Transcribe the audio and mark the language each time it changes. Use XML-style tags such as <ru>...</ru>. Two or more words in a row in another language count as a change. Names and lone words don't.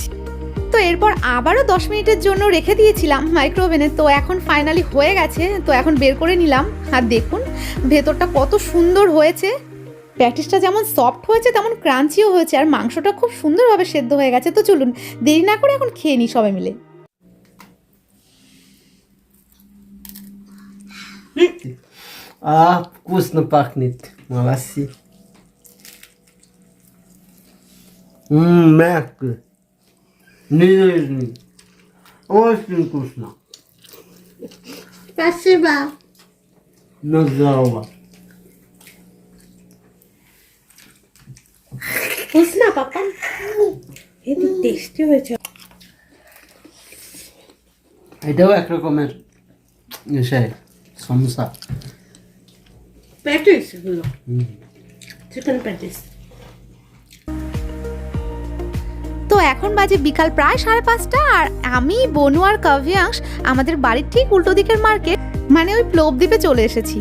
<bn>তো এরপর আবারও 10 মিনিটের জন্য রেখে দিয়েছিলাম</bn> <en>micro oven.</en> <bn>তো এখন ফাইনালি হয়ে গেছে, তো এখন বের করে নিলাম। আর দেখুন ভেতরটা কত সুন্দর হয়েছে। প্যাটিসটা যেমন সফট হয়েছে তেমন ক্রাঞ্চিও হয়েছে, আর মাংসটা খুব সুন্দরভাবে সেদ্ধ হয়ে গেছে। তো চলুন দেরি না করে এখন খেয়ে নিই সবাই মিলে।</bn> <ru>Вкусно пахнет. Молодцы. Мягко. Нежный. Очень вкусно. Спасибо. На здорово. Вкусно, папа?</ru> <bn>Это টেস্টি হয়েছে। এটাও একরকমের ইসে সমোসা। প্যাটিস গুলো,</bn> <en>chicken patties.</en> <bn>তো এখন বাজে বিকাল প্রায় 5:30, আর আমি, বনু আর কাভিয়াংশ আমাদের বাড়ির ঠিক উল্টো দিকের মার্কেট মানে ওই প্লোবদ্বীপে চলে এসেছি।</bn>